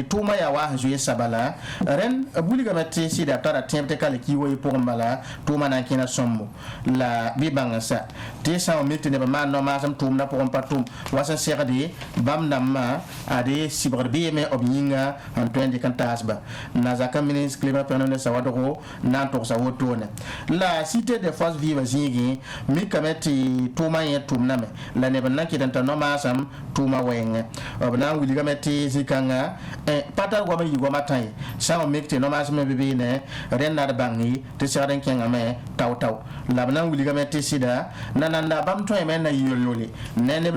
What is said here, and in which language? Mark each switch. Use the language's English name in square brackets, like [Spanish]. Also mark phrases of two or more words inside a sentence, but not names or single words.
[Mossi] tʋʋmã yaa wa sẽn zoe saba la rẽnd b wilgame tɩ sɩda tara tẽeb tɩ kal kiiwa ye pʋgẽ bala tʋʋmã na n kẽna sõmbo la bɩ bãngsa tɩ sã n mik tɩ neb n maan no-maasem tʋʋmdã pʋgẽ pa tʋʋm wa sẽn segde bãmb dãmbã ad sɩbgd beeme b yĩnga n tõe n dɩk n taasba na zakã ministre climat pẽgd ne saoodgo na n togsa wotone la cité de force vive zĩigẽ mikame tɩ tʋʋmã yẽ tʋmdame la neb n na n kɩt n ta no-maasem tʋʋmã wɛɛngẽ b na n wilgame tɩ zĩ-kãngã pa tar goam n yɩ goamã tã ye sã n mik tɩ no-maasem me be beene rẽnd na d bãng ye tɩ segd n kẽngame tao-tao la b na n wilgame tɩ sɩda nananda bãmb tõeme n na yɩ yol-yole ne neb